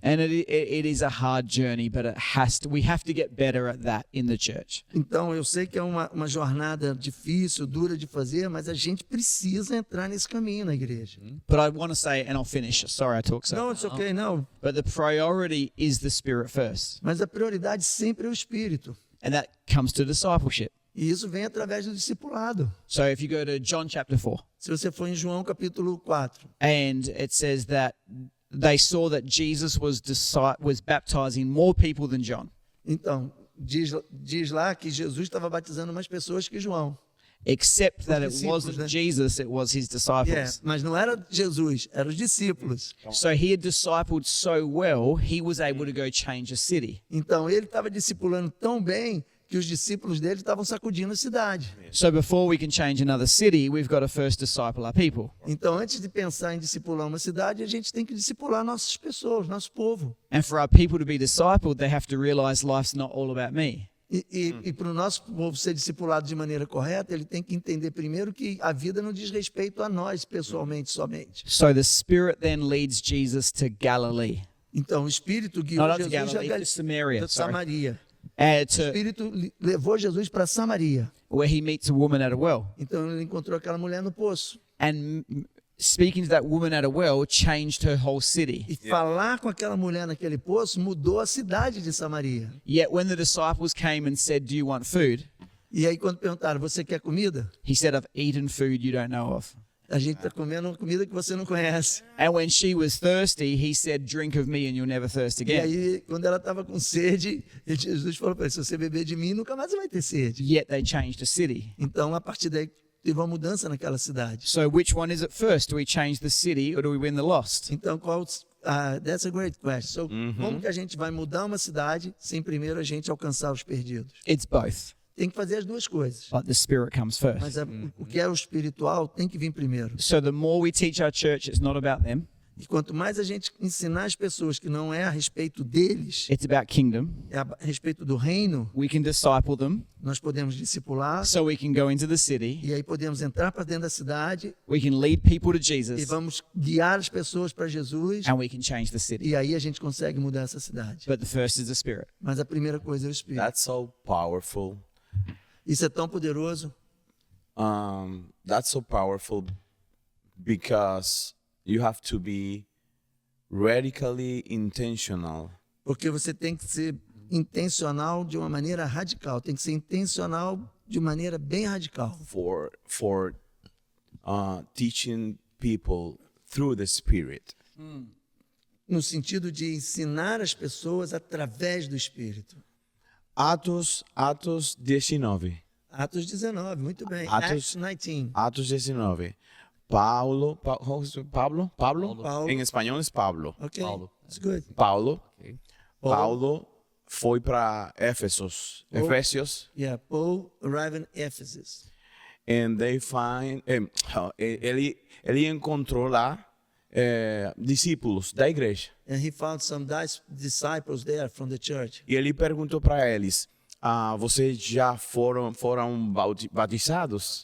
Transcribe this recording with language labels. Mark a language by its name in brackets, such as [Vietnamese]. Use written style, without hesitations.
[English] And it is a hard journey, but we have to get better at that in the church. [Portuguese] Então, eu sei que é uma jornada difícil, dura de fazer, mas a gente precisa entrar nesse caminho na igreja. [English] But I want to say, and I'll finish. Sorry, I talk so. Não, it's okay, não. But the priority is the Spirit first. [Portuguese] Mas a prioridade sempre é o Espírito. [English] And that comes to discipleship. [Portuguese] E isso vem através do discipulado. [English] So if you go to John chapter 4, [Portuguese] Se você for em João capítulo 4, [English] and it says that they saw that Jesus was baptizing more people than John, [Portuguese] então, diz lá que Jesus estava batizando mais pessoas que João. [English] except that it [Portuguese] discípulos, [English] wasn't [Portuguese] né? [English] Jesus, it was his disciples. [Portuguese] Mas não era Jesus, eram os discípulos. [English] So he had discipled so well, he was able to go change a city. [Portuguese] Então, ele estava discipulando tão bem que os discípulos dele estavam sacudindo a cidade. [English] So before we can change another city, we've got to first disciple our people. [Portuguese] Então, antes de pensar em discipular uma cidade, a gente tem que discipular nossas pessoas, nosso povo. [English] And for our people to be discipled, they have to realize life's not all about me. [Portuguese] E para o nosso povo ser discipulado de maneira correta, ele tem que entender primeiro que a vida não diz respeito a nós pessoalmente somente. [English] So the Spirit then leads Jesus to Galilee. [Portuguese] Então, o Espírito guiou Not to Jesus [English] Galilee, to Samaria, sorry. [Portuguese] Samaria. [English] And [Portuguese] O Espírito levou Jesus para Samaria. [English] where he meets a woman at a well. [Portuguese] Então, ele encontrou aquela mulher no poço. [English] And speaking to that woman at a well changed her whole city. [Portuguese] E falar com aquela mulher naquele poço mudou a cidade de Samaria. [English] Yet when the disciples came and said, "Do you want food?" [Portuguese] E aí, quando perguntaram, você quer comida? [English] he said, "I've eaten food you don't know of." [Portuguese] A gente está comendo uma comida que você não conhece. [English] And when she was thirsty, he said, "Drink of me and you'll never thirst [Portuguese] E [English] again." [Portuguese] aí, quando ela estava com sede, Jesus falou para ela, se você beber de mim, nunca mais você vai ter sede. [English] Yet they changed the city. [Portuguese] Então, a partir daí, teve uma mudança naquela cidade. [English] So which one is it first? Do we change the city or do we win the lost? [Portuguese] Então, [English] that's a great question. So, [Portuguese] como que a gente vai mudar uma cidade sem primeiro a gente alcançar os perdidos? [English] It's both, [Portuguese] Tem que fazer as duas coisas. [English] but the Spirit comes first. [Portuguese] Mas o que é o espiritual tem que vir primeiro. [English] So the more we teach our church, it's not about them. [Portuguese] E quanto mais a gente ensinar as pessoas que não é a respeito deles, [English] It's about kingdom. [Portuguese] é a respeito do reino, [English] We can disciple them, [Portuguese] nós podemos discipular. [English] so we can go into the city. [Portuguese] E aí podemos entrar para dentro da cidade [English] We can lead people to [Portuguese] e [English] Jesus, [Portuguese] vamos guiar as pessoas para Jesus. [English] and we can change the city. [Portuguese] E aí a gente consegue mudar essa cidade. [English] But the first is the Spirit. [Portuguese] Mas a primeira coisa é o Espírito. [English] That's so powerful. [Portuguese] Isso é tão poderoso [English] That's so powerful because you have to be radically intentional [Portuguese] porque você tem que ser intencional de uma maneira radical. Tem que ser intencional de maneira bem radical. [English] for teaching people through the Spirit. [Portuguese] No sentido de ensinar as pessoas através do Espírito. Atos 19. Atos 19, muito bem. [English] Acts Acts 19. [Portuguese] Atos 19. Pablo. Paulo. Em espanhol é Pablo. Ok, Paulo. [English] it's good. [Portuguese] Paulo. Ok. Paulo foi para Éfesos. Efésios. [English] Yeah, Paul arrived in Ephesus. And they find. [Portuguese] Ele encontrou lá discípulos da igreja. [English] And he found some disciples there from the church. [Portuguese] E ele perguntou para eles: vocês já foram batizados?